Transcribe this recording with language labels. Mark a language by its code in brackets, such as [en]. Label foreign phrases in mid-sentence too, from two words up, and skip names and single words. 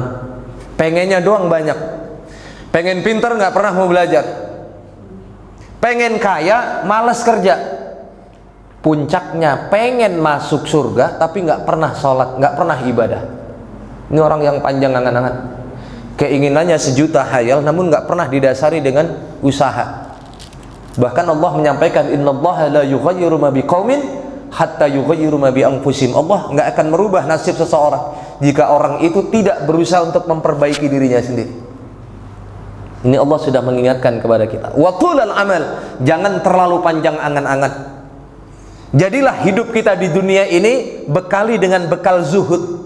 [id] Pengennya doang banyak, pengen pinter nggak pernah mau belajar, pengen kaya malas kerja, puncaknya pengen masuk surga tapi nggak pernah sholat, nggak pernah ibadah. Ini orang yang panjang angan-angan, keinginannya sejuta hayal namun nggak pernah didasari dengan usaha. Bahkan Allah menyampaikan, [ar] إن الله لا يغير ما بقوم حتى يغيروا ما بأنفسهم. [id] Allah nggak akan merubah nasib seseorang jika orang itu tidak berusaha untuk memperbaiki dirinya sendiri. Ini Allah sudah mengingatkan kepada kita. [ar] وطول الأمل, [id] jangan terlalu panjang angan-angan. Jadilah hidup kita di dunia ini bekali dengan bekal zuhud.